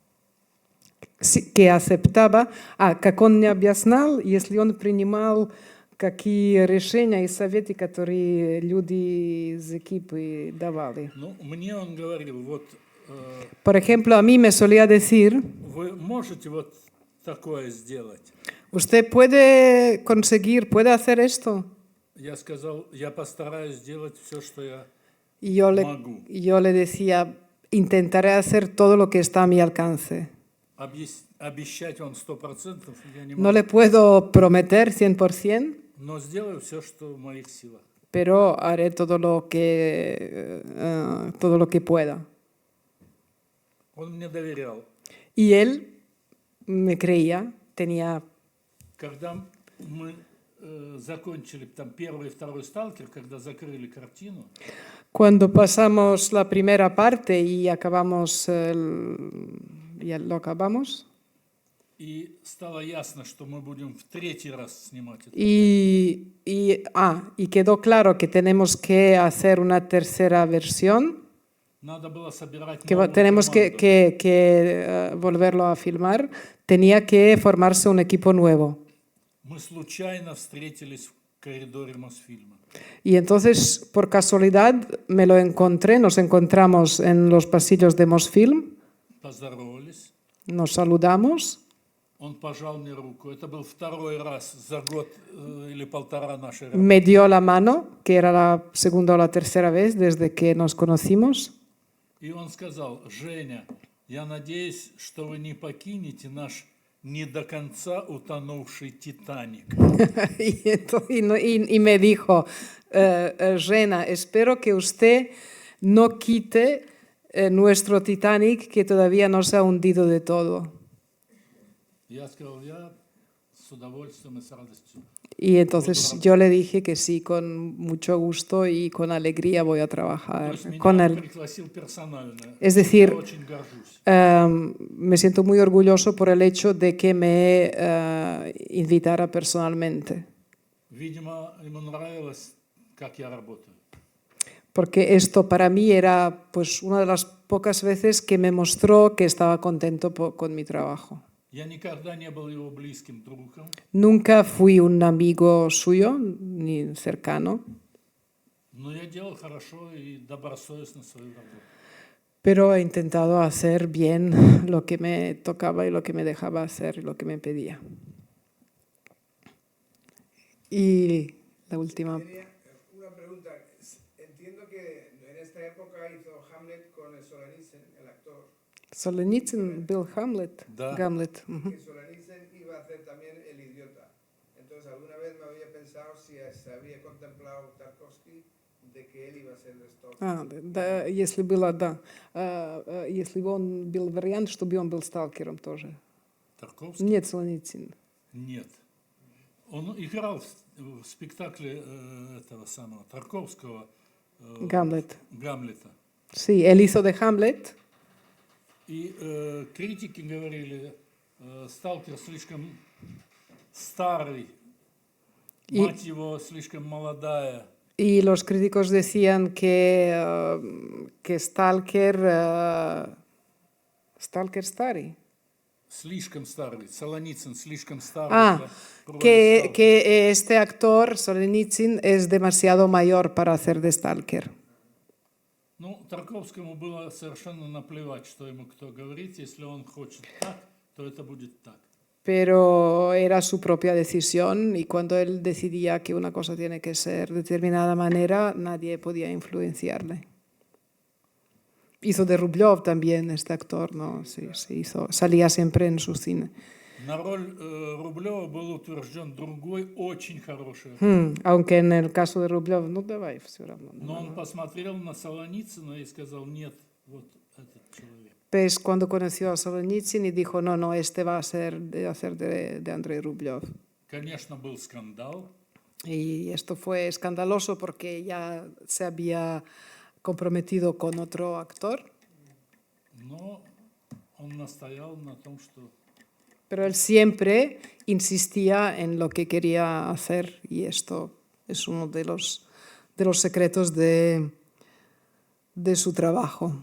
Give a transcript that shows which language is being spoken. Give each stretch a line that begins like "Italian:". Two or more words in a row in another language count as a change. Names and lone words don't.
Spanish: Que aceptaba,
Russian: как он не объяснял, если он принимал какие решения и советы, которые люди из экипы давали. Ну, мне он говорил, вот...
Spanish: Por ejemplo, a mí me solía decir,
Russian: вы можете вот такое сделать?
Spanish: ¿usted puede conseguir, puede hacer esto?
Russian: Я сказал, я постараюсь сделать все, что я
Spanish: Y
Russian: могу.
Spanish: yo le decía, intentaré hacer todo lo que está a mi alcance.
Russian: Обещать вам 100% я не могу.
Spanish: No le puedo prometer 100%,
Russian: Но сделаю все, что в моих силах.
Spanish: pero haré todo lo que pueda.
Russian: Он мне доверял.
Spanish: Y él me creía, tenía...
Russian: Когда мы закончили там первый и второй «Сталкер», когда закрыли картину,
Spanish: Cuando pasamos la primera parte y acabamos, ya lo acabamos,
Russian: и стало ясно, что мы будем в третий раз снимать это.
Spanish: y quedó claro que tenemos que hacer una tercera versión,
Russian: Надо было собирать
Spanish: que
Russian: новую
Spanish: tenemos
Russian: команду.
Spanish: que volverlo a filmar, tenía que formarse un equipo nuevo.
Russian: Мы случайно встретились в коридоре Мосфильма.
Spanish: Y entonces, por casualidad, me lo encontré, nos encontramos en los pasillos de Mosfilm,
Russian: Поздоровались.
Spanish: nos saludamos.
Russian: Он пожал мне руку. Это был второй раз за год или полтора нашей работы.
Spanish: Me dio la mano, que era la segunda o la tercera vez desde que nos conocimos.
Russian: И он сказал, Женя, я надеюсь, что вы не покинете наш не до конца утонувший «Титаник».
Spanish: y me dijo, Rena, espero que usted no quite nuestro Titanic que todavía no se ha hundido de todo.
Russian: Я сказал, я с удовольствием и с радостью.
Spanish: Y entonces yo le dije que sí, con mucho gusto y con alegría voy a trabajar con él.
Russian: Пригласил персонально.
Spanish: Es decir,
Russian: Я очень горжусь.
Spanish: me siento muy orgulloso por el hecho de que me invitara personalmente,
Russian: Видимо, ему нравилось, как я работаю.
Spanish: porque esto para mí era pues una de las pocas veces que me mostró que estaba contento con mi trabajo.
Russian: Я никогда не был его близким другом,
Spanish: Nunca fui un amigo suyo, ni cercano,
Russian: но я делал хорошо и добросовестно свою работу.
Spanish: pero he intentado hacer bien lo que me tocaba y lo que me dejaba hacer y lo que me pedía. Y la última. Tenía una pregunta. Entiendo que en esta época hizo Hamlet con el Solzhenitsyn, el actor,
Russian: Solzhenitsyn был Hamlet. Да. Гамлет.
Spanish: que Solzhenitsyn iba a hacer también El Idiota. Entonces, alguna vez me había pensado si se había contemplado Tarkovsky de que él iba a ser Dostoevsky.
Russian: Да, если было, да. Если бы он был вариант, чтобы он был сталкером тоже. Тарковский? Нет, Солженицын. Нет. Он играл в спектакле этого самого Тарковского Гамлет. Гамлета.
Spanish: Sí, él hizo de Hamlet.
Russian: И критики говорили, сталкер слишком старый, мать его слишком молодая.
Spanish: Y los críticos decían que Stalker старый.
Russian: Слишком старый. Солоницын слишком старый.
Spanish: Ah, que este actor, Solzhenitsyn, es demasiado mayor para hacer de Stalker.
Russian: Ну, Тарковскому было совершенно наплевать, что ему кто говорит. Если он хочет так, то это будет так.
Spanish: Pero era su propia decisión y cuando él decidía que una cosa tiene que ser de determinada manera, nadie podía influenciarle. Hizo de Rublev también este actor, ¿no? Sí, salía siempre en su cine.
Russian: На роль Рублева был утвержден другой очень хороший.
Spanish: Aunque en el caso de Rublev, no
Russian: давай, все равно. Но он посмотрел на Солоницына и сказал, нет, вот этот человек.
Spanish: Pues cuando conoció a Solzhenitsyn y dijo, no, este va a ser de hacer de Andrei Rublev.
Russian: Конечно, был скандал.
Spanish: Y esto fue escandaloso porque ya se había comprometido con otro actor.
Russian: Но он настоял на том, что...
Spanish: Pero él siempre insistía en lo que quería hacer y esto es uno de los secretos de su trabajo.